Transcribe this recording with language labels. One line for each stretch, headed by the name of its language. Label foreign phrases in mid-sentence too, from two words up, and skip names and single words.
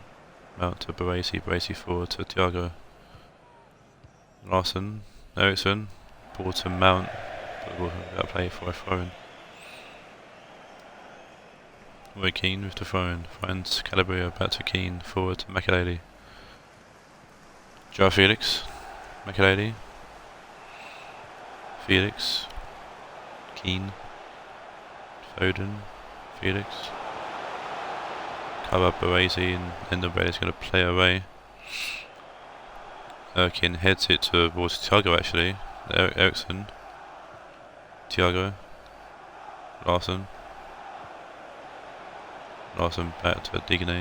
English: Mount to Baresi. Baresi forward to Thiago. Larsson. Eriksson. Ball to Mount. But we'll play for a throw-in. Roy Keane with the throw-in. Finds Calabria back to Keane. Forward to Makelele. João Felix. Makelele. Felix. Keane. Foden. Felix. Cover Baresi, and Ndombele is going to play away. Erkin heads it towards Thiago actually. Eriksson. Thiago. Larsson. Larsson back to Digne.